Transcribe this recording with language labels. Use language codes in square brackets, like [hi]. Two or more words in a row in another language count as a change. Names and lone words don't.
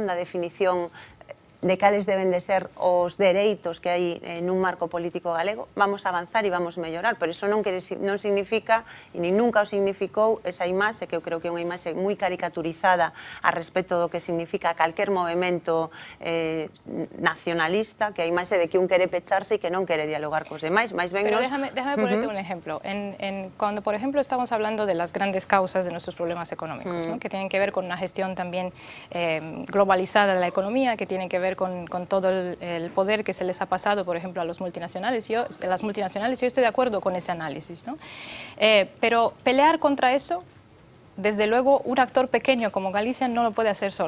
[gl] Da definición de cales deben de ser os dereitos que hai nun marco político galego, vamos a avanzar e vamos a mellorar, pero iso non significa, e nin nunca o significou, esa imaxe, que eu creo que é unha imaxe moi caricaturizada a respecto do que significa calquer movimento nacionalista, que a imaxe de que un quere pecharse e que non quere dialogar cos demais, máis ben [es] Pero déjame ponerte un ejemplo. Cuando, por ejemplo, estamos hablando de las grandes causas de nuestros problemas económicos, ¿no? Que tienen que ver con una gestión también globalizada de la economía, que tienen que ver con todo el poder que se les ha pasado, por ejemplo, a las multinacionales. Yo estoy de acuerdo con ese análisis, ¿no? Pero pelear contra eso, desde luego, un actor pequeño como Galicia no lo puede hacer solo.